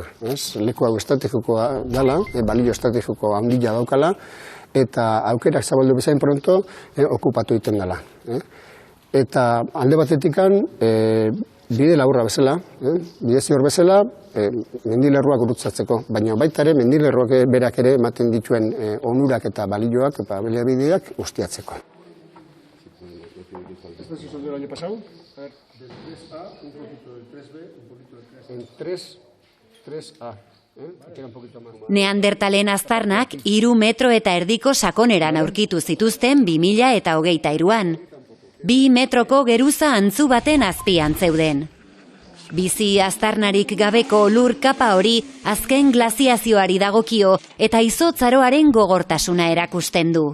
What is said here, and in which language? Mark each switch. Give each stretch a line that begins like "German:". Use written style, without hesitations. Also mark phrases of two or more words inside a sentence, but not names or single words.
Basque: Leku hau estrategikoa dela, balio estrategiko handia daukala, eta aukerak zabaldu bezain pronto okupatu egiten dela. Eta alde batetikan, bide laburra bezala, bide zior bezala, mendilerroak gurutzatzeko, baina baita ere mendilerroak berak ere ematen dituen onurak eta balioak eta baliabideak ustiatzeko.
Spanish: ¿Esto se soltó el año pasado? A ver, del 3A, un poquito del 3B, un poquito del 3A. En 3A.
Basque: Neandertalen aztarnak 3 metro eta erdiko sakoneran aurkitu zituzten 2023an. 2 metroko geruza antzu baten azpian zeuden. Bizi aztarnarik gabeko lur kapa hori azken glaziazioari dagokio eta izotzaroaren gogortasuna erakusten du.